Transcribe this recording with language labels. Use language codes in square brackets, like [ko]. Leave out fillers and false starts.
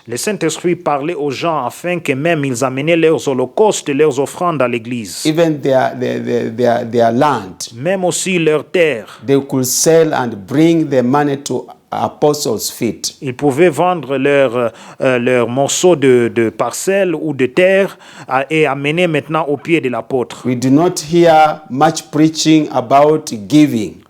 [fr] Le Saint-Esprit parlait aux gens afin que même ils amenaient leurs holocaustes et leurs offrandes à l'église. [en] Even their land. [fr] Même aussi leurs terres. [en] They could sell and bring the money to apostles' feet. [fr] Ils pouvaient vendre leurs morceaux de parcelles ou de terre et amener maintenant au pied de l'apôtre. [en] We do not hear much preaching about giving.